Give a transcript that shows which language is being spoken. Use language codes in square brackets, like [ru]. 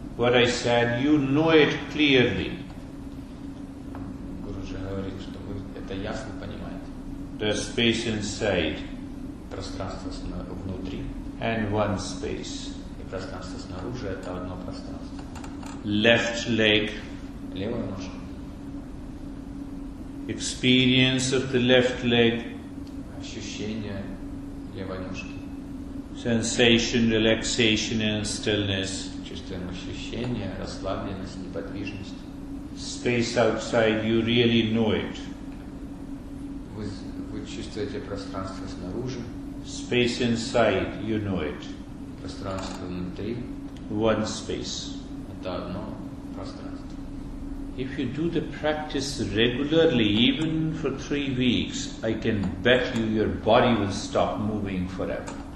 [en] What I said, you know it clearly. [ru] Гуру же говорит, что вы это ясно понимаете. [en] The space inside. [ru] Пространство внутри. [en] And one space. [ru] И пространство снаружи это одно пространство. [en] Left leg. [ru] Левая ножка. [en] Experience of the left leg. [ru] Ощущение левой ножки. [en] Sensation, relaxation and stillness. [ru] Чувствуем ощущение, расслабленность, неподвижность. [en] Space outside, you really know it. [ru] Вы чувствуете пространство снаружи. [en] Space inside, you know it. [ru] Пространство внутри. [en] One space. [ru] Это одно пространство. [en] If you do the practice regularly, even for 3 weeks, I can bet you your body will stop moving forever.